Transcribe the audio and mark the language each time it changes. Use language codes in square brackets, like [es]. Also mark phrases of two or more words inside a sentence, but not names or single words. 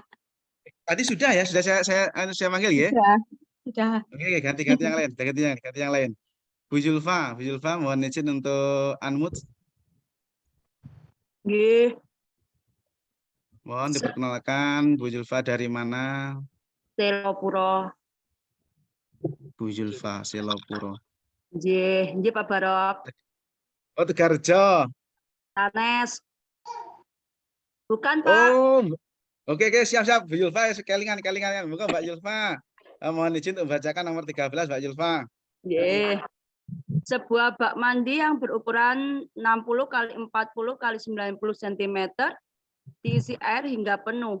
[id] Tadi sudah ya, sudah saya panggil ya? Sudah. Oke, ganti yang lain. Bu Zulfa, mohon izin untuk unmute. Mohon diperkenalkan Bu Zulfa dari mana? Selopuro. Bu Zulfa, Selopuro. Nggih Pak Barok. Oh, Tegarjo. Sanes. Bukan Pak. Oh, oke, siap. Bu Zulfa, kelingan. Bukan Mbak Zulfa. Mohon izin untuk membacakan nomor 13 Mbak Zulfa. Nggih. Sebuah bak mandi yang berukuran 60 x 40 x 90 cm diisi air hingga penuh.